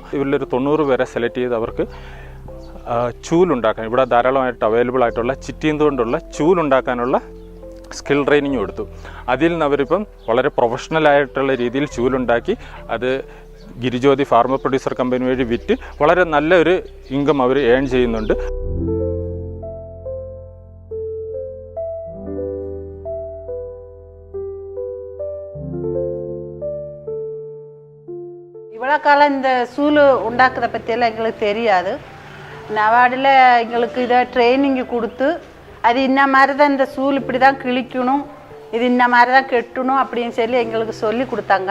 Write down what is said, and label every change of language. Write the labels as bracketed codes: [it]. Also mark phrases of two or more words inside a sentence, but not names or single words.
[ml] ഇവരിലൊരു 90 പേരെ സെലക്ട് ചെയ്ത് അവർക്ക് ചൂലുണ്ടാക്കാൻ, ഇവിടെ ധാരാളമായിട്ട് അവൈലബിൾ ആയിട്ടുള്ള ചിറ്റീന്ത് കൊണ്ടുള്ള ചൂലുണ്ടാക്കാനുള്ള [en] skill training [ml] കൊടുത്തു. അതിൽ നിന്ന് അവരിപ്പം വളരെ പ്രൊഫഷണലായിട്ടുള്ള രീതിയിൽ ചൂലുണ്ടാക്കി അത് ഗിരിജ്യോതി ഫാർമർ പ്രൊഡ്യൂസർ കമ്പനി വഴി വിറ്റ് വളരെ നല്ലൊരു ഇൻകം അവർ ഏൺ ചെയ്യുന്നുണ്ട്. [ta] இவ்வளோ காலம் இந்த சூல் உண்டாக்குறத பற்றியெல்லாம் எங்களுக்கு தெரியாது. நவார்டில் எங்களுக்கு இதை ட்ரைனிங்கு கொடுத்து அது இன்ன மாதிரி தான் இந்த சூல் இப்படி தான் கிழிக்கணும், இது இன்ன மாதிரி தான் கெட்டணும் அப்படின்னு சொல்லி எங்களுக்கு சொல்லி கொடுத்தாங்க.